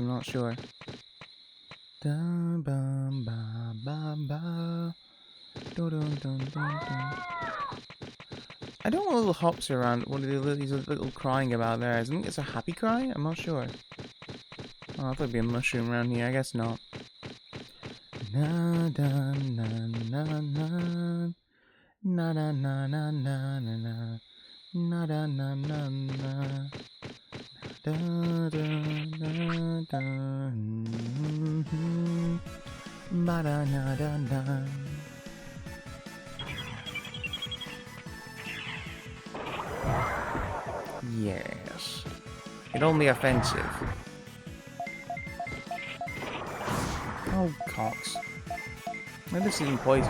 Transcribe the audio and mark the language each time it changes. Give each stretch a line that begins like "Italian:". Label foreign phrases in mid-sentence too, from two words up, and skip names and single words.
English: I'm not sure. Dun, bum, ba, ba, ba. Dun, dun, dun, dun, dun. I don't want little hops around. What are these little crying about there? I think it's a happy cry? I'm not sure. Oh, I thought there'd be a mushroom around here. I guess not. Na da na na na na na na na na na na na da na na na da da da da ba da na da da. Yes. Get on the offensive. Oh, cocks. Maybe this isn't poison.